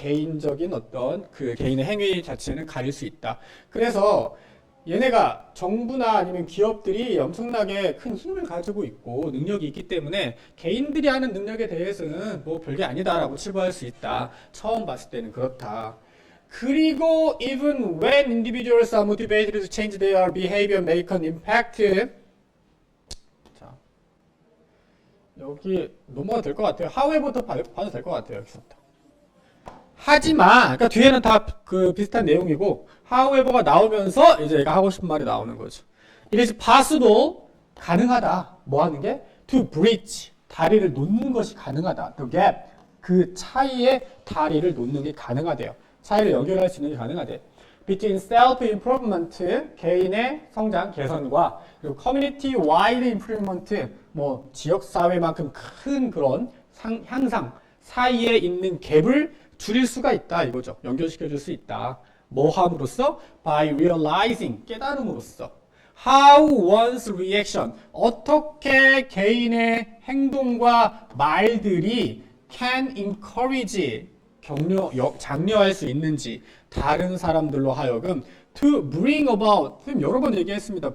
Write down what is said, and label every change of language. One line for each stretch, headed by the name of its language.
Korean: 개인적인 어떤 그 개인의 행위 자체는 가릴 수 있다. 그래서 얘네가 정부나 아니면 기업들이 엄청나게 큰 힘을 가지고 있고 능력이 있기 때문에 개인들이 하는 능력에 대해서는 뭐 별게 아니다라고 치부할 수 있다. 처음 봤을 때는 그렇다.
English: 그리고 even when individuals are motivated to change their behavior make an impact.
Korean: 자, 여기 넘어가도 될 것 같아요. however부터 봐도 될 것 같아요. 여기서부터. 하지만, 그러니까 뒤에는 다 그 비슷한 내용이고 however가 나오면서 이제 얘가 하고 싶은 말이 나오는 거죠.
English: It is possible,
Korean: 가능하다. 뭐 하는 게?
English: To bridge,
Korean: 다리를 놓는 것이 가능하다.
English: The gap,
Korean: 그 차이에 다리를 놓는 게 가능하대요. 차이를 연결할 수 있는 게 가능하대.
English: Between self-improvement,
Korean: 개인의 성장, 개선과 그리고
English: community-wide improvement,
Korean: 뭐 지역사회만큼 큰 그런 향상 사이에 있는 갭을 줄일 수가 있다 이거죠. 연결시켜줄 수 있다. 뭐 함으로써?
English: By realizing,
Korean: 깨달음으로써.
English: How one's reaction,
Korean: 어떻게 개인의 행동과 말들이
English: can encourage,
Korean: 장려할 수 있는지 다른 사람들로 하여금
English: to bring about,
Korean: 여러 번 얘기했습니다.